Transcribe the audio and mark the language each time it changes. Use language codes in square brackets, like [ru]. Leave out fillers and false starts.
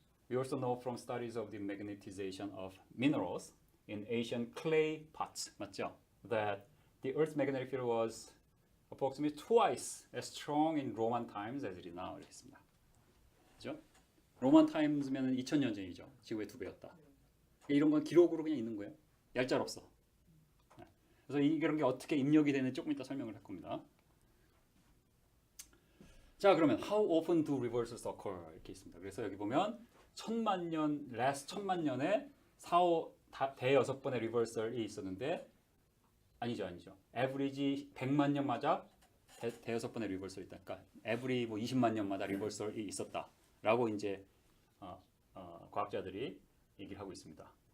[en] We also know from studies of the magnetization of minerals in Asian clay pots, [ko] 맞죠? [en] That the Earth's magnetic field was approximately twice as strong in Roman times as it is now. [ko] 이렇게 했습니다. 그죠? 로만 타임즈면은 2000년 전이죠. 지구의 2배였다. 이런 건 기록으로 그냥 있는 거예요. 얄짤없어. 그래서 이런 게 어떻게 입력이 되는지 조금 이따 설명을 할 겁니다. 자, 그러면 [en] how often do reversals occur [ko] 이렇게 있습니다. 그래서 여기 보면 last 1000만 년에 대여섯 번의 리버설이 있었는데 아니죠. average 100만 년마다 대여섯 번의 리버설이 있다. 그러니까 every 뭐 20만 년마다 리버설이 있었다라고 이제 과학자들이 얘기를 하고 있습니다.